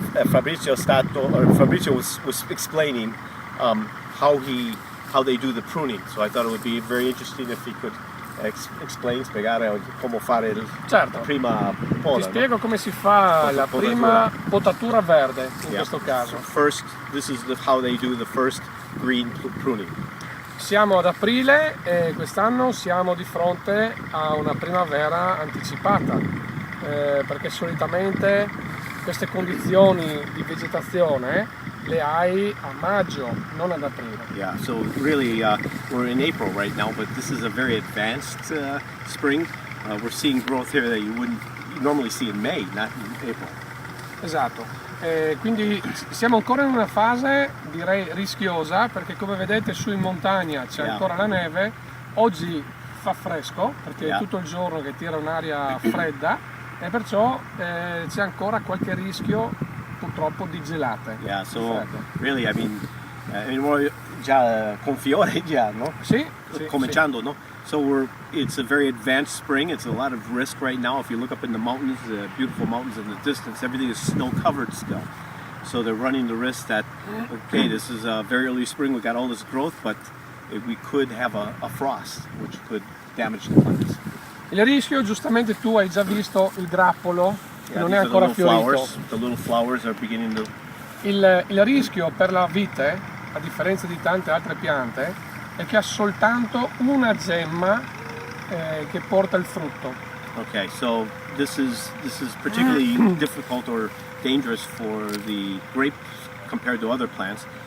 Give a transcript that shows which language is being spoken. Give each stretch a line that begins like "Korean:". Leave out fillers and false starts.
English: Fabrizio was explaining how they do the pruning. So I thought it would be very interesting if he could
Italian: spiegare come fare la prima poda. Ti spiego come si fa la prima potatura verde in questo caso.
English: So first, this is how they do the first green pruning.
Italian: Siamo ad aprile e quest'anno siamo di fronte a una primavera anticipata, perché solitamente queste condizioni di vegetazione le hai a maggio, non ad aprile.
English: Yeah, so really we're in April right now, but this is a very advanced spring. We're seeing growth here that you wouldn't normally see in May, not in April.
Italian: Esatto, quindi siamo ancora in una fase, direi, rischiosa, perché come vedete su in montagna c'è ancora la neve. Oggi fa fresco perché è tutto il giorno che tira un'aria fredda e perciò c'è ancora qualche rischio purtroppo di gelate.
English: Yeah, so really, I mean
Italian: già con fiore già, no? Sì, cominciando, no?
English: So it's a very advanced spring. It's a lot of risk right now. If you look up in the mountains, the beautiful mountains in the distance, everything is snow covered still. So they're running the risk that, okay, this is a very early spring, we got all this growth, but we could have a frost, which could damage the plants.
Italian: Il rischio, giustamente tu hai già visto il grappolo, che non è ancora fiorito.
English: The little flowers are beginning to...
Italian: Il rischio per la vite, a differenza di tante altre piante, è che ha soltanto una gemma che porta il frutto.
English: Okay, so this is particularly difficult or dangerous for the grapes compared to other plants.